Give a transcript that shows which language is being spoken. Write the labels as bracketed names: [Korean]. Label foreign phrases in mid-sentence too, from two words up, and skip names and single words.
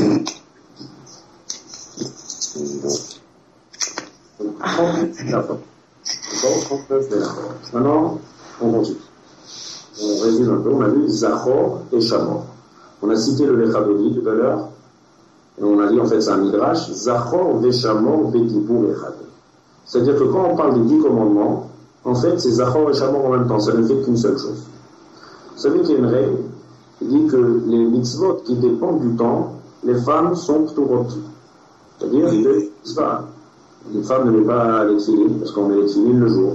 [French] Maintenant, on continue. On résume un peu. On a vu Zachor et Shamor. On a cité le Lechadodi tout à l'heure. Et on a dit en fait c'est un midrash. [Hebrew] זכור ושמור בדיבור אחד. [French] C'est-à-dire que quand on parle des 10 commandements, en fait c'est Zachor et Shamor en même temps. Ça ne fait qu'une seule chose. Vous savez qu'il y a une règle qui dit que les mitzvot qui dépendent du temps, les femmes sont pturot. C'est-à-dire que une femme ne met pas les tefilines parce qu'on met les tefilines le jour.